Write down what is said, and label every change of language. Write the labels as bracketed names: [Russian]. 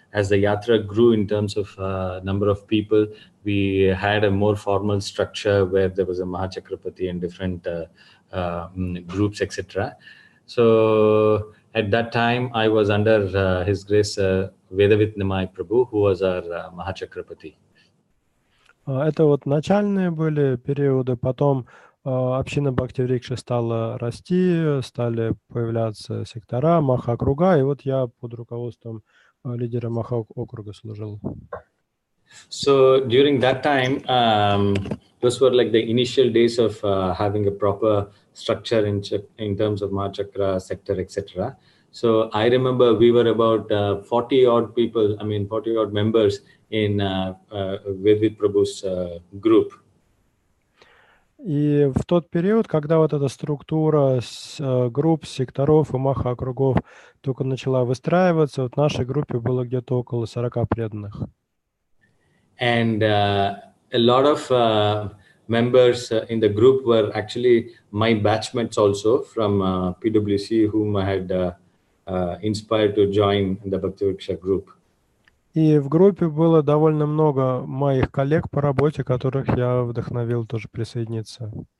[English] as the yatra grew in terms of number of people, we had a more formal structure where there was a Mahachakrapati and different groups, etc. So at that time, I was under His Grace Vedavit Prabhu, who was our Mahachakrapati. [Russian] Это вот начальные были периоды, потом община Бхакти-Врикши стала расти, стали появляться сектора, маха-округа, и вот я под руководством лидера маха-округа служил. [English] So during that time, those were like the initial days of having a proper structure in terms of Mahachakra sector, etc. So I remember we were about 40 odd people, 40 odd members in Vedvit Prabhu's group. [Russian] И в тот период, когда вот эта структура групп, секторов и маха-округов только начала выстраиваться, вот в нашей группе было где-то около 40 преданных. [English] And a lot of members in the group were actually my batchmates also from PwC, whom I had inspired to join the Bhakti-Vriksha group. [Russian] И в группе было довольно много моих коллег по работе, которых я вдохновил тоже присоединиться.